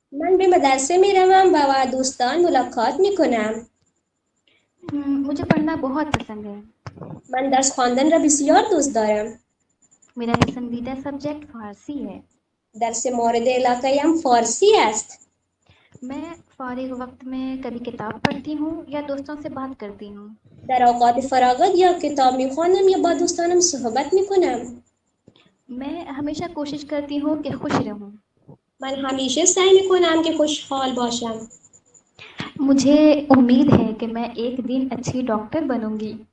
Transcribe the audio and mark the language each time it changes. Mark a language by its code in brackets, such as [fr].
[fa] من به مدرسه میروم و با دوستان ملاقات میکنم. [ur] مجھے پڑھنا بہت پسند ہے. [fa] من درس خواندن را بسیار دوست دارم. [ur] میرا پسندیدہ سبجیکٹ فارسی ہے. [fa] درس مورد علاقه‌ام فارسی است. [ur] میں فارغ وقت میں کبھی کتاب پڑھتی ہوں یا دوستوں سے بات کرتی ہوں. [fa] در اوقات فراغت یا کتاب میخوانم یا با دوستانم صحبت میکنم. [ur] میں ہمیشہ کوشش کرتی ہوں کہ خوش رہوں. [fa] من همیشه سعی میکنم که خوشحال باشم. [ur] مجھے امید ہے کہ میں ایک دن اچھی ڈاکٹر بنوں گی.